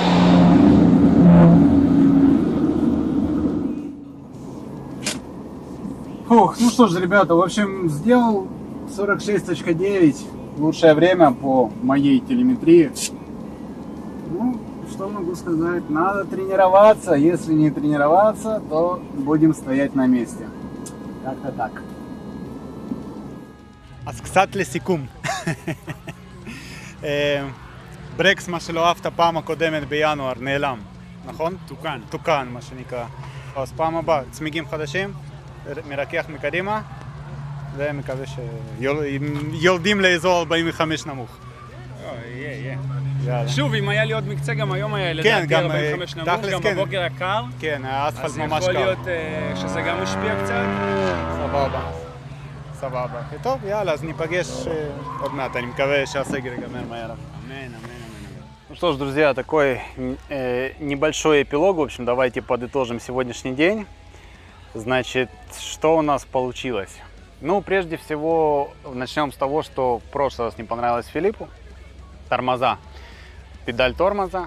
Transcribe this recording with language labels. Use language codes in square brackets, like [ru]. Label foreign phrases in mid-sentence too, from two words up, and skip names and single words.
[ru] Фух, ну что ж, ребята, в общем, сделал 46.9, лучшее время по моей телеметрии. Ну, что могу сказать, надо тренироваться, если не тренироваться, то будем стоять на месте. Как-то так. [he] אז קצת לסיכום. ברקס, מה שלא אהבת פעם הקודמת בינואר, נעלם, נכון? תוקן, מה שנקרא. אז פעם הבאה, צמיגים חדשים, מרכך מקדימה, ומקווה שיולדים לאזור 45 נמוך. יהיה. יאללה. שוב, אם היה לי עוד מקצה, גם היום היה כן, לדעתי גם 45 נמוך, תכלס, גם כן. בבוקר היה קר, כן, האספלט אז ממש יכול קר. להיות שזה גם משפיע קצת. סבבה. טוב, יאללה, אז ניפגש עוד מעט, אני מקווה שהסגר ייגמר מהר. אמן. [ru] Ну что ж, друзья, такой небольшой эпилог. В общем, давайте подытожим сегодняшний день. Значит, что у нас получилось? Ну, прежде всего, начнем с того, что в прошлый раз не понравилось Филиппу. Тормоза. Педаль тормоза.